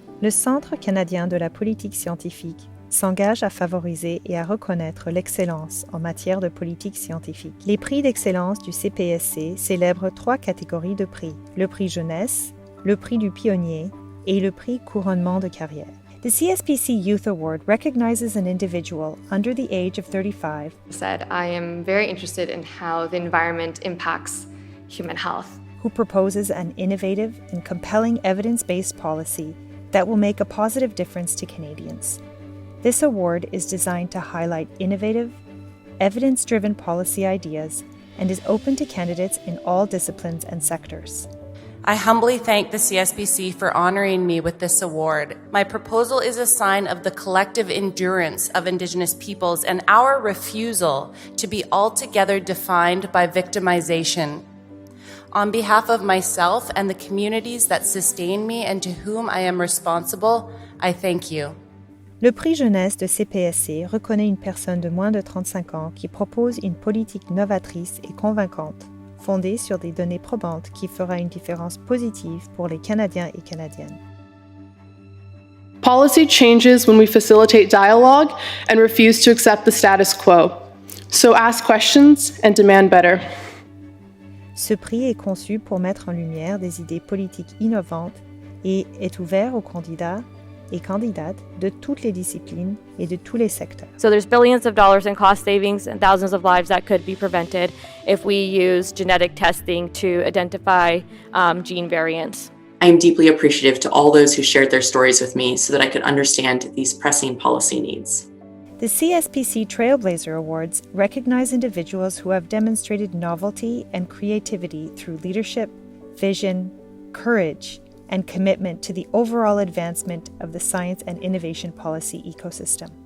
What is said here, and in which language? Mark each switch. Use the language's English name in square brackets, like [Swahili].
[French] Le Centre canadien de la politique scientifique s'engage à favoriser et à reconnaître l'excellence en matière de politique scientifique. Les prix d'excellence du CPSC célèbrent 3 catégories de prix: le prix jeunesse, le prix du pionnier et le prix couronnement de carrière. [English] The CSPC Youth Award recognizes an individual under the age of 35. I am very interested in how the environment impacts human health. Who proposes an innovative and compelling evidence-based policy that will make a positive difference to Canadians. This award is designed to highlight innovative, evidence-driven policy ideas and is open to candidates in all disciplines and sectors. I humbly thank the CSPC for honoring me with this award. My proposal is a sign of the collective endurance of Indigenous peoples and our refusal to be altogether defined by victimization. On behalf of myself and the communities that sustain me and to whom I am responsible, I thank you. [French] Le prix jeunesse de CPSC reconnaît une personne de moins de 35 ans qui propose une politique novatrice et convaincante, fondée sur des données probantes qui fera une différence positive pour les Canadiens et Canadiennes. [English] Policy changes when we facilitate dialogue and refuse to accept the status quo. So ask questions and demand better. [French] Ce prix est conçu pour mettre en lumière des idées politiques innovantes et est ouvert aux candidats et candidates de toutes les disciplines et de tous les secteurs. [English] So there's billions of dollars in cost savings and thousands of lives that could be prevented if we use genetic testing to identify gene variants. I am deeply appreciative to all those who shared their stories with me so that I could understand these pressing policy needs. The CSPC Trailblazer Awards recognize individuals who have demonstrated novelty and creativity through leadership, vision, courage, and commitment to the overall advancement of the science and innovation policy ecosystem.